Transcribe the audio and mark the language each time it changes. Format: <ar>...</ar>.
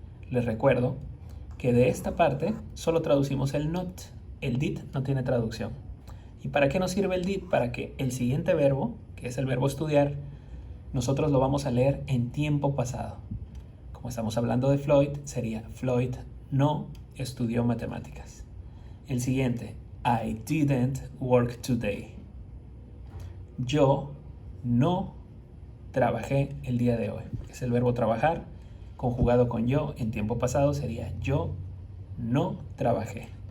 <es>Les recuerdo que de esta parte solo traducimos el not. El did no tiene traducción. ¿Y para qué nos sirve el did? Para que el siguiente verbo, que es el verbo estudiar, nosotros lo vamos a leer en tiempo pasado. Como estamos hablando de Floyd, sería Floyd no estudió matemáticas. El siguiente,</es> <en>I didn't work today.</en> <es>Yo no trabajé el día de hoy. Es el verbo trabajar conjugado con yo en tiempo pasado, sería yo no trabajé.</es>